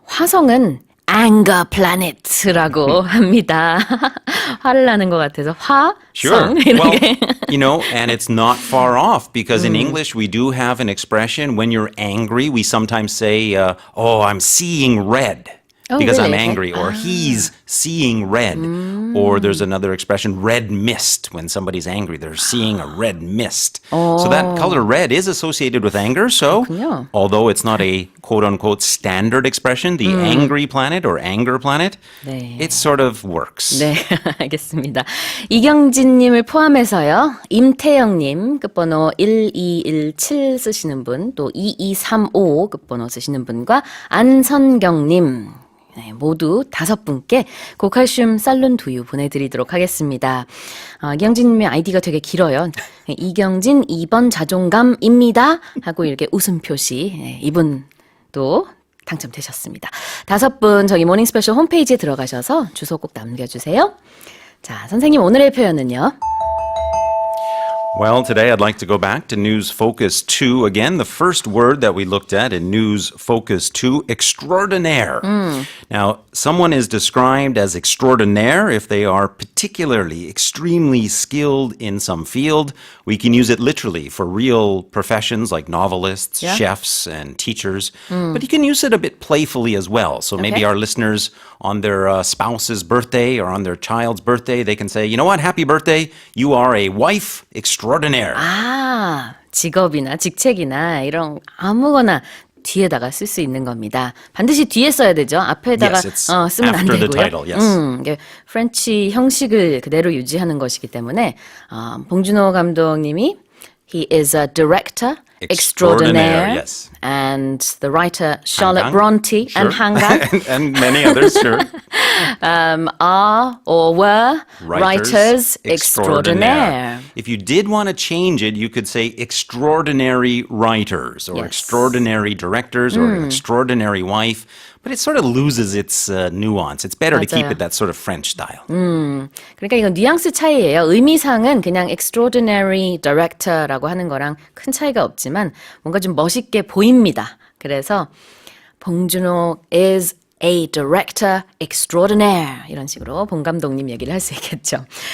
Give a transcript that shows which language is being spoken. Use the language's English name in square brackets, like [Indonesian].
[Korean] 화성은 anger planet라고 합니다. 화를 나는 것 같아서 [English] Sure. [Korean] 화성 [English] Well, [Korean] 이렇게. [English] you know, and it's not far off because in English we do have an expression when you're angry, we sometimes say, oh, I'm seeing red. Oh, Because I'm really? angry, or he's seeing red. Or there's another expression, red mist. When somebody's angry, they're seeing a red mist. So that color red is associated with anger. So, [Korean] 그렇군요. [English] although it's not a quote-unquote standard expression, the angry planet or anger planet, [Korean] 네. [English] it sort of works. [Korean] 네, 알겠습니다. 이경진님을 포함해서요. 임태영님 끝번호 1217 쓰시는 분, 또 2235 끝번호 쓰시는 분과 안선경님 네, 모두 5분께 고칼슘 쌀룬 두유 보내드리도록 하겠습니다. 이경진님의 아이디가 되게 길어요. 네, 이경진 2번 자존감입니다. 하고 이렇게 웃음 표시. 네, 이분도 당첨되셨습니다. 5분 저기 모닝 스페셜 홈페이지에 들어가셔서 주소 꼭 남겨주세요. 자, 선생님 오늘의 표현은요? [English] Well, today I'd like to go back to News Focus 2 again. The first word that we looked at in News Focus 2, extraordinaire. Now, someone is described as extraordinaire if they are particularly extremely skilled in some field. We can use it literally for real professions like novelists, Yeah. chefs, and teachers. But you can use it a bit playfully as well. So maybe Okay. our listeners on their spouse's birthday or on their child's birthday, they can say, you know what, happy birthday. You are a wife extraordinaire. [Korean] 직업이나 직책이나 이런 아무거나 뒤에다가 쓸 수 있는 겁니다. 반드시 뒤에 써야 되죠. 앞에다가 [English] Yes, it's [Korean] 쓰면 안 [English] after the [Korean] 되고요. [English] title, yes. [Korean] 이게 프렌치 형식을 그대로 유지하는 것이기 때문에 봉준호 감독님이 [English] He is a director extraordinaire, yes. and the writer Charlotte Hang Kang, Bronte and Han Kang and many others, sure. are or were writers extraordinaire. If you did want to change it, you could say extraordinary writers or Yes. extraordinary directors or extraordinary wife. But it sort of loses its nuance. It's better to keep [Korean] 맞아요. [English] it that sort of French style. [Korean] 그러니까 이건 뉘앙스 차이예요. 의미상은 그냥 extraordinary director라고 하는 거랑 큰 차이가 없지만 뭔가 좀 멋있게 보입니다. 그래서 봉준호 [English] is a director extraordinaire [Korean] 이런 식으로 봉 감독님 얘기를 할 수 있겠죠.